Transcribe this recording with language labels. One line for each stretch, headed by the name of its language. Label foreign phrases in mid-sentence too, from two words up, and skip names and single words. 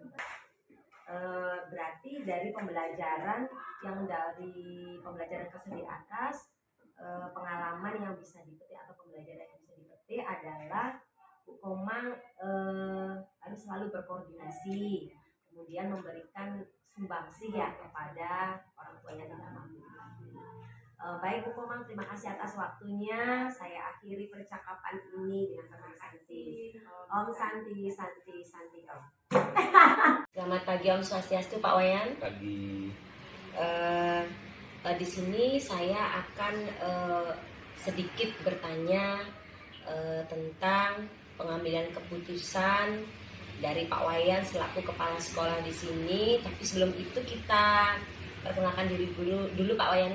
Indonesian: Berarti dari pembelajaran kasus di atas, pengalaman yang bisa dipetik atau pembelajaran yang bisa dipetik adalah Bu Koma harus selalu berkoordinasi, kemudian memberikan sumbangsih ya kepada orang tua yang tidak mampu. Baik Bu Koma, terima kasih atas waktunya. Saya akhiri percakapan ini dengan teman Santi.
Sanskrit: Om Santi Om.
Indonesian: Selamat pagi,
Sanskrit: Om Swastiastu,
Indonesian: Pak Wayan. Pagi. Di sini saya akan sedikit bertanya tentang pengambilan keputusan dari Pak Wayan selaku kepala sekolah di sini. Tapi sebelum itu kita perkenalkan diri dulu Pak Wayan.